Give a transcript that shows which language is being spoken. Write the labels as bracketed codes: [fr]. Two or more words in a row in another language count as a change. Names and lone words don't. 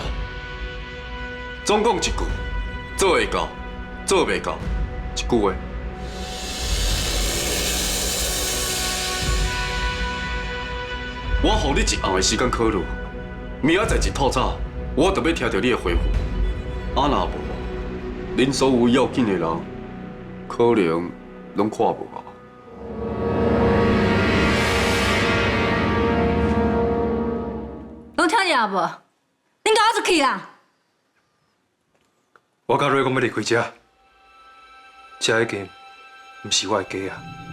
[nan] 總講一句，做會到，做袂到，一句話。我予你1暗的時間考慮，明仔載一透早，我就要聽到你的回復。啊若無，恁所有要緊的人，可能攏看無啊。攏聽見無？恁甲我出去啦！我甲瑞講要離開這，這已經不是我的家啊！